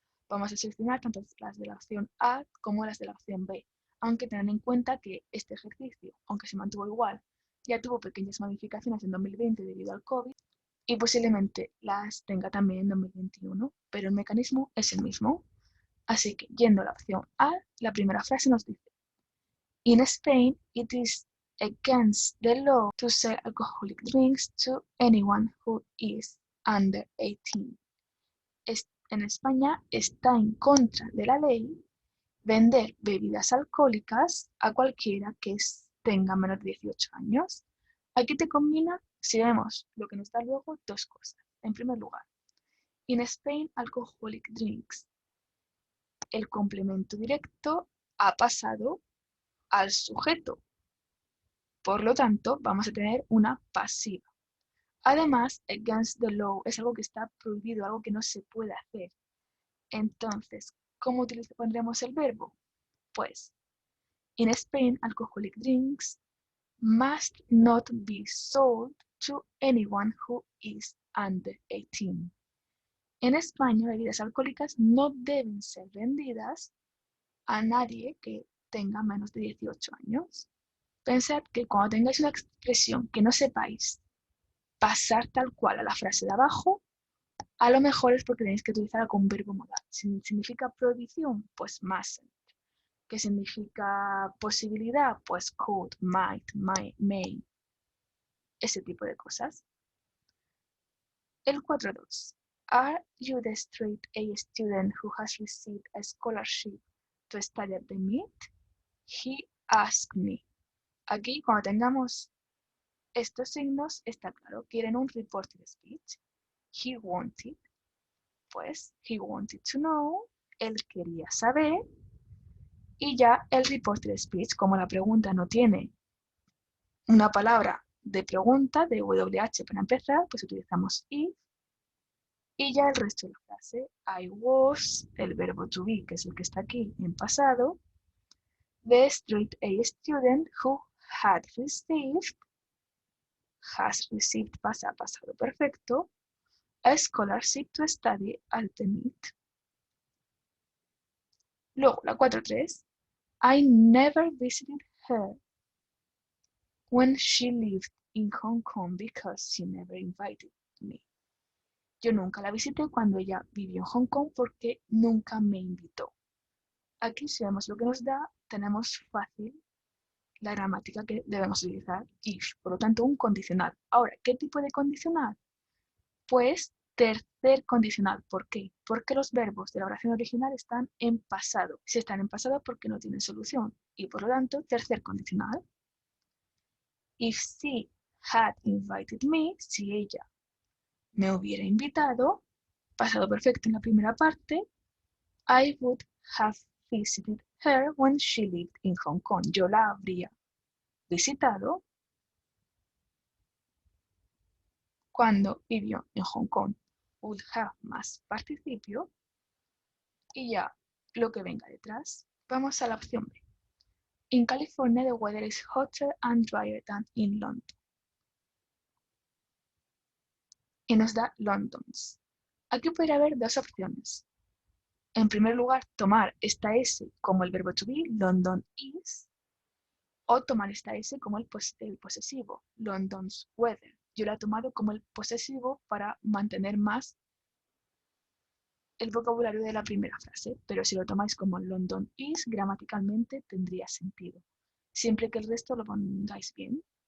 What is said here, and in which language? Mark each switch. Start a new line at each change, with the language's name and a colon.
Spanish: Vamos a seleccionar tanto las de la opción A como las de la opción B, aunque tengan en cuenta que este ejercicio, aunque se mantuvo igual, ya tuvo pequeñas modificaciones en 2020 debido al COVID y posiblemente las tenga también en 2021, pero el mecanismo es el mismo. Así que, yendo a la opción A, la primera frase nos dice:
English: In Spain, it is against the law to sell alcoholic drinks to anyone who is under 18.
Spanish: En España está en contra de la ley vender bebidas alcohólicas a cualquiera que tenga menos de 18 años. Aquí te combina, si vemos lo que nos da luego, 2 cosas. En primer lugar,
English: in Spain, alcoholic drinks.
Spanish: El complemento directo ha pasado al sujeto. Por lo tanto, vamos a tener una pasiva. Además,
English: against the law
Spanish: es algo que está prohibido, algo que no se puede hacer. Entonces, ¿cómo pondremos el verbo? Pues,
English: in Spain, alcoholic drinks must not be sold to anyone who is under 18.
Spanish: En España, bebidas alcohólicas no deben ser vendidas a nadie que tenga menos de 18 años. Pensad que cuando tengáis una expresión que no sepáis pasar tal cual a la frase de abajo, a lo mejor es porque tenéis que utilizar algún verbo modal. Si significa prohibición, pues mustn't. ¿Qué significa posibilidad? Pues
English: could, might, may.
Spanish: Ese tipo de cosas. El 4.2.
English: Are you the straight A student who has received a scholarship to study at the MIT? He asked me.
Spanish: Aquí, cuando tengamos estos signos, está claro, quieren un reported speech.
English: He wanted,
Spanish: pues,
English: he wanted to know,
Spanish: él quería saber, y ya el reported speech, como la pregunta no tiene una palabra de pregunta, de WH para empezar, pues utilizamos if, y ya el resto de la frase,
English: I was,
Spanish: el verbo to be, que es el que está aquí en pasado,
English: the straight A student who had received, has received pasa pasado perfecto, a scholarship to study at the MIT. Luego, la 4.3, I never visited her when she lived in Hong Kong because she never invited me.
Spanish: Yo nunca la visité cuando ella vivió en Hong Kong porque nunca me invitó. Aquí, si vemos lo que nos da, tenemos fácil la gramática que debemos utilizar, if, por lo tanto, un condicional. Ahora, ¿qué tipo de condicional? Pues tercer condicional. ¿Por qué? Porque los verbos de la oración original están en pasado. Si están en pasado, porque no tienen solución. Y por lo tanto, tercer condicional.
English: If she had invited me,
Spanish: si ella me hubiera invitado, pasado perfecto en la primera parte,
English: I would have visited her when she lived in Hong Kong.
Spanish: Yo la habría visitado cuando vivió en Hong Kong.
English: Would have
Spanish: más participio y ya lo que venga detrás. Vamos a la opción B.
English: In California the weather is hotter and drier than in London.
Spanish: Y nos da London's. Aquí podría haber 2 opciones. En primer lugar, tomar esta S como el verbo to be,
English: London is,
Spanish: o tomar esta S como el posesivo,
English: London's weather.
Spanish: Yo la he tomado como el posesivo para mantener más el vocabulario de la primera frase, pero si lo tomáis como
English: London is,
Spanish: gramaticalmente tendría sentido, siempre que el resto lo pongáis bien.